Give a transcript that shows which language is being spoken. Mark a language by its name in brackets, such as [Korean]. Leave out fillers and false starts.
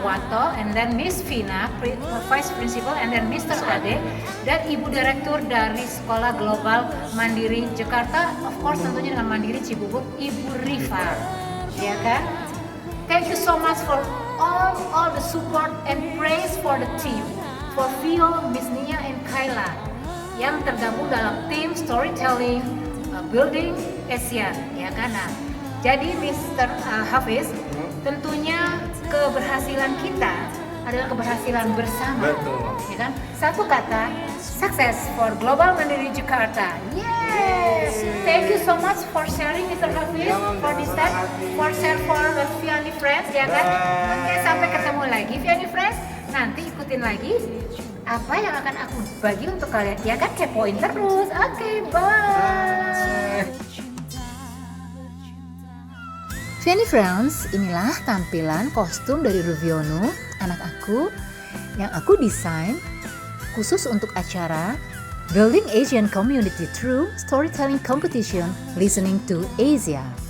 [English] Wato and then Miss Vina Vice Principal and then Mr. [Indonesian] Ade dan Ibu Direktur dari Sekolah Global Mandiri Jakarta, [English] of course [Indonesian] tentunya dengan Mandiri Cibubur, Ibu Rifa ya kan. [English] Thank you so much for all the support and praise for the team, for Vio, Miss Nia, and Kayla [Indonesian] yang tergabung dalam tim storytelling building Asian, ya kan? Nah, jadi Mr. Hafiz, tentunya keberhasilan kita adalah keberhasilan bersama, ya kan? Satu kata, [English] success for Global Mandiri Jakarta. Yes, thank you so much for sharing, Mr. Hafiz, for this time, for share for the Vianney Friends, [Indonesian] ya kan? Oke, sampai ketemu lagi, Vianney Friends. Nanti ikutin lagi apa yang akan aku bagi untuk kalian, ya kan, kepoin terus. Oke, bye. Vianney Friends, inilah tampilan kostum dari Ruviono, anak aku, yang aku desain khusus untuk acara Building Asian Community Through Storytelling Competition Listening to Asia.